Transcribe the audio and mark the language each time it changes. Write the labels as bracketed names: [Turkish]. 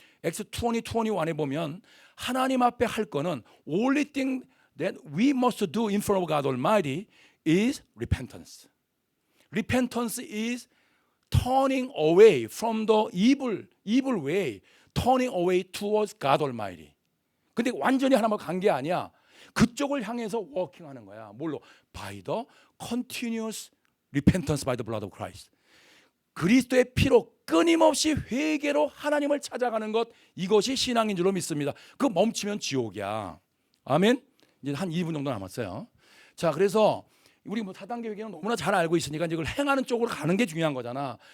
[English] Acts 20:21에 보면 [Korean] 하나님 앞에 할 거는 [English] only thing that we must do in front of God Almighty is repentance. Repentance is turning away from the evil way, turning away towards God Almighty. [Korean] 근데 완전히 하나님과 간 게 아니야. 그쪽을 향해서 워킹하는 거야. 뭘로? [English] By the continuous repentance by the blood of Christ. [Korean] 그리스도의 피로 끊임없이 회개로 하나님을 찾아가는 것, 이것이 신앙인 줄로 믿습니다. 그 멈추면 지옥이야. 아멘. 이제 한 2분 정도 남았어요. 자, 그래서 우리 뭐 4단계 회개는 너무나 잘 알고 있으니까 이제 그걸 행하는 쪽으로 가는 게 중요한 거잖아.